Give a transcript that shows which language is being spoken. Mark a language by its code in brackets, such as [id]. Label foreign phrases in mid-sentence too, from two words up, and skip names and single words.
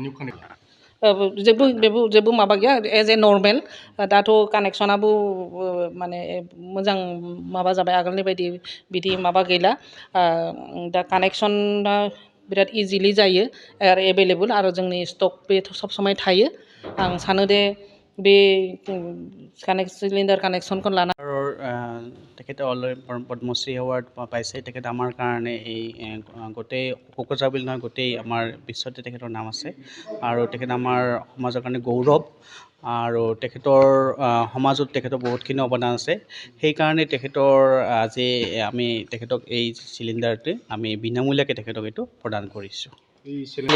[brx] जेबो माबा गैया [en] as a normal [brx] दाथ' कानेक्सनाबो मोजां माबा जाबाय आगोलनि बायदि बिदि माबा गैला दा कानेक्सना बिराद इजिलि जायो आरो एभेलेबल आरो जोंनि स्टक बे [hi] सब समय [brx] थायो आं सानो दे बे सिलिन्डार कानेक्सनखन लाना [as] তেখেতে অলৰেডি পদ্মশ্ৰী এৱাৰ্ড পাইছে তেখেত আমাৰ কাৰণে এই গোটেই কোকৰাঝাৰ বুলি নহয় গোটেই আমাৰ বিশ্বতে তেখেতৰ নাম আছে আৰু তেখেত আমাৰ সমাজৰ কাৰণে গৌৰৱ আৰু তেখেতৰ সমাজত তেখেতৰ বহুতখিনি অৱদান আছে সেইকাৰণে তেখেতৰ আজি আমি তেখেতক এই চিলিণ্ডাৰটো আমি বিনামূলীয়াকৈ তেখেতক এইটো প্ৰদান কৰিছোঁ।